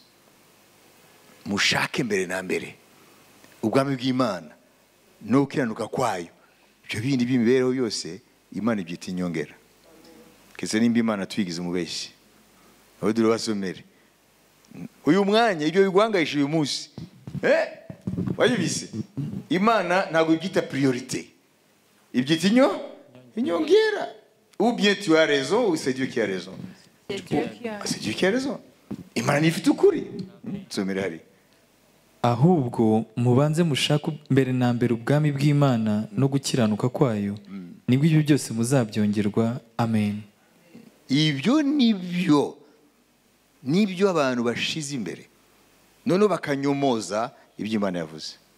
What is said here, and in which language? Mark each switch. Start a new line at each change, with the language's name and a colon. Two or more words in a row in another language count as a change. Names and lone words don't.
Kinyarwanda: Mushake mbere na mbere ubwami bw'Imana no gukiranuka kwayo, ibyo bindi by'imibereho yose Imana ibyita inyongera. Kese nimba Imana twigize umubeshyi, aho dore basomere uyu mwanya ibyo bigwangayisha uyu munsi, wayibise Imana ntabwo ibyita priorité, ibyita inyongera.
French: Ou bien tu as raison, ou c'est Dieu qui a raison. C'est Dieu qui a raison.
Kinyarwanda: Imana ifite ukuri. Nsomere hari, ahubwo mubanze mushaka mbere na mbere ubwami bw'Imana no gukiranuka kwayo, nibwo ibyo byose muzabyongerwa. Amen. Ibyo nibyo abantu bashize imbere, none bakanyomoza ibyo Imana yavuze.